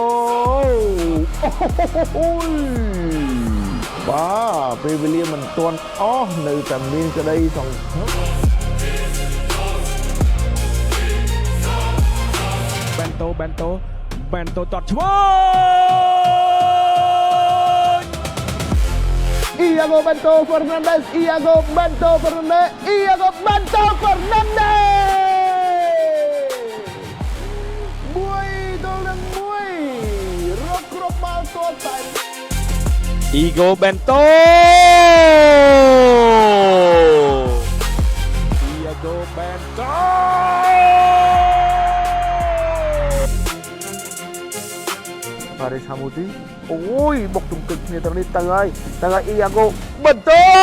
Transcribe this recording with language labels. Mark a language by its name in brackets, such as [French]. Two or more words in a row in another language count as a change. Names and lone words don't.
[Khmer] បាទពេល វេលាមិនទាន់អស់នៅតែមានក្តីសង្ឃឹម Bento តតឆ្វេង Iago Bento Fernandez Iago Bento Fernandez Iago Bento Fernandez 1-1 រកគ្រាប់បាល់ទាត់តែ Iago Bento ប៉ារីសហាមូទីអូយបុកទង្គិចគ្នាទាំងនេះទៅហើយ Iago Bento